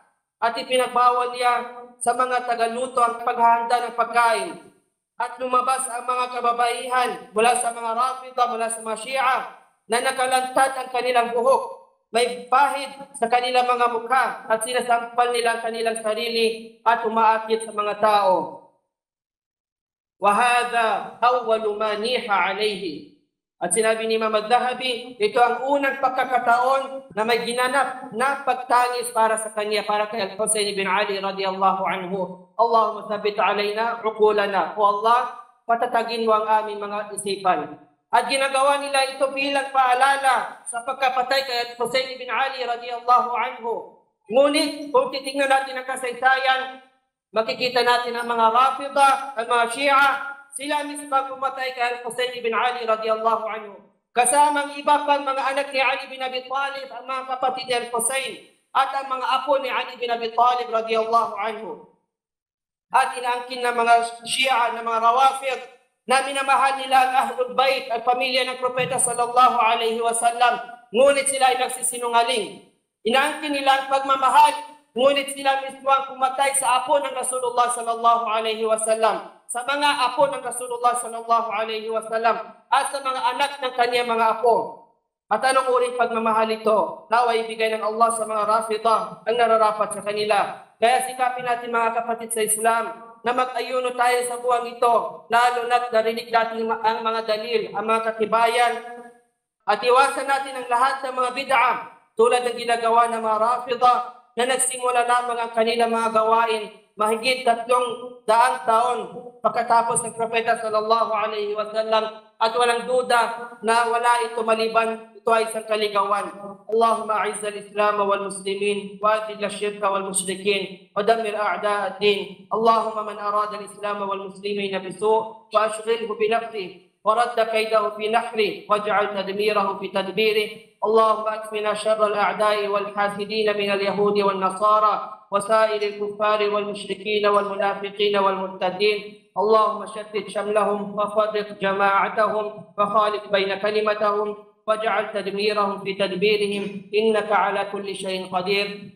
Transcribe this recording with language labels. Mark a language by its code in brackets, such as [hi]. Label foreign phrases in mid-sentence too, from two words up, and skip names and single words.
[tl] At ipinagbawal niya sa mga tagaluto ang paghahanda ng pagkain. At lumabas ang mga kababaihan mula sa mga Rafida, mula sa mga Shia na nakalantad ang kanilang buhok. May pahid sa kanilang mga mukha at sinasampal nila ang kanilang sarili at umaakit sa mga tao. [ar] وَهَذَا أَوَّلُ مَا نِيحَ عَلَيْهِ. [tl] At sinabi ni Imam al-Dhahabi, ito ang unang pagkakataon na may ginanap na pagtangis para sa kanya, para kay Al-Husayn bin Ali [ar] رضي الله عنه. اللهم ثبت علينا عقولنا. [tl] O Allah, patatagin mo ang aming mga isipan. At ginagawa nila ito bilang paalala sa pagkapatay kay Al-Husayn bin Ali [ar] رضي الله عنه. [tl] Ngunit kung titingnan natin ang kasaysayan, makikita natin ang mga Rafida, ang mga Shia, sila mismo pumatay kay Al-Husayn bin Ali [ar] رضي الله عنه. [tl] Kasamang iba pang mga anak ni Ali bin Abi Talib, ang mga kapatid ni Al-Husayn, at ang mga apo ni Ali bin Abi Talib [ar] رضي الله عنه. [tl] At inaangkin ng mga Shia, ng mga Rawafid, na minamahal nila ang [ar] أهل البيت, [tl] ang pamilya ng Propeta [ar] صلى الله عليه وسلم, [tl] ngunit sila ay nagsisinungaling. Inaangkin nila ang pagmamahal, ngunit sila mismo ang pumatay sa apo ng Rasulullah [ar] صلى الله عليه وسلم, [tl] sa mga apo ng Rasulullah [ar] صلى الله عليه وسلم, [tl] at sa mga anak ng kanyang mga apo. At anong uring pagmamahal ito? Naway ibigay ng Allah sa mga Rafida ang nararapat sa kanila. Kaya sikapin natin mga kapatid sa Islam na mag-ayuno tayo sa buwang ito, lalo na't narinig natin ang mga dalil, ang mga katibayan, at iwasan natin ang lahat ng mga bid'ah tulad ng ginagawa ng mga Rafida na nagsimula lamang ang kanilang mga gawain mahigit 300 taon pagkatapos ng Propeta [ar] صلى الله عليه وسلم, [tl] at walang duda na wala ito maliban ito ay isang kaligawan. [ar] اللهم أعز الإسلام والمسلمين وأذل الشرك والمشركين ودمر أعداء الدين. اللهم من أراد الإسلام والمسلمين بسوء وأشغله بنفسه ورد كيده في نحره واجعل تدميره في تدبيره. اللهم اكفنا شر الأعداء والحاسدين من اليهود والنصارى وسائر الكفار والمشركين والمنافقين والمرتدين. اللهم شتت شملهم وفرق جماعتهم وخالف بين كلمتهم واجعل تدميرهم في تدبيرهم إنك على كل شيء قدير.